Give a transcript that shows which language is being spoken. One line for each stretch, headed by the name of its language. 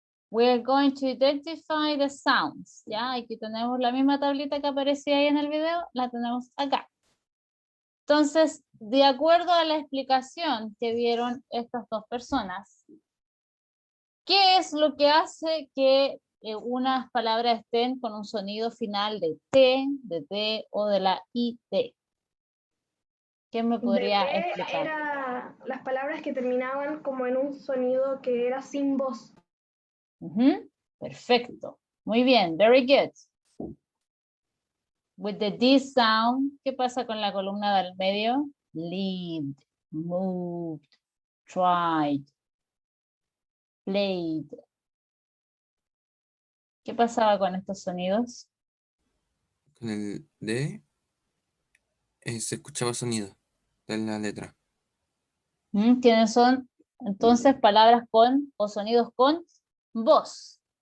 English: We're going to identify the sounds.
Spanish: Ya, aquí tenemos la misma tablita que aparecía ahí en el video, la tenemos acá. Entonces, de acuerdo a la explicación que dieron estas dos personas, ¿qué es lo que hace que unas palabras estén con un sonido final de T o de la IT? ¿Quién me podría De T explicar? era las palabras que terminaban como en un sonido que era sin voz. Perfecto. Muy bien.
English: Very good. With the D sound,
Spanish: ¿qué pasa con la columna del medio?
English: Lived, moved, tried, played.
Spanish: ¿Qué pasaba con estos sonidos? Con el D se escuchaba sonido de la letra. ¿Quiénes son entonces palabras con o sonidos con voz?